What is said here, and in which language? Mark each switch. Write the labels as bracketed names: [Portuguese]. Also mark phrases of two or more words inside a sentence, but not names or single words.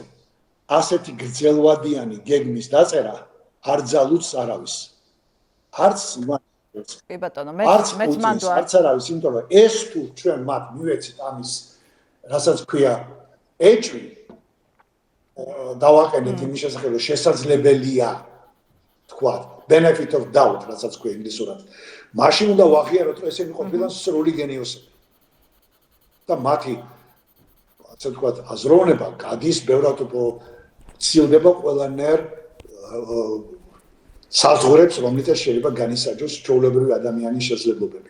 [Georgian] ასეთი გრძელვადიანი გეგმის დაწერა არ ძალუძს არავის. არც იმას. კი ბატონო, მეც მანდ არც არავის, იმიტომ რომ ეს თუ ჩვენ მათ მივეცით ამის, რასაც ქვია ეჭვი დავაყენეთ იმის შესახებ, რომ შესაძლებელია თქვა [English] benefit of doubt, [Georgian] რასაც ქვია ინგლისურად. მაშინ უნდა ვაღიაროთ, რომ ესენი ყოფილან სრული გენიოსები. და მათი ასე თქვა აზროვნება გადის ბევრად უფრო ცილდება ყველანაირ საზღვრებს, რომლითაც შეიძლება განისაჯოს ჩვეულებრივი ადამიანის შესაძლებლობები.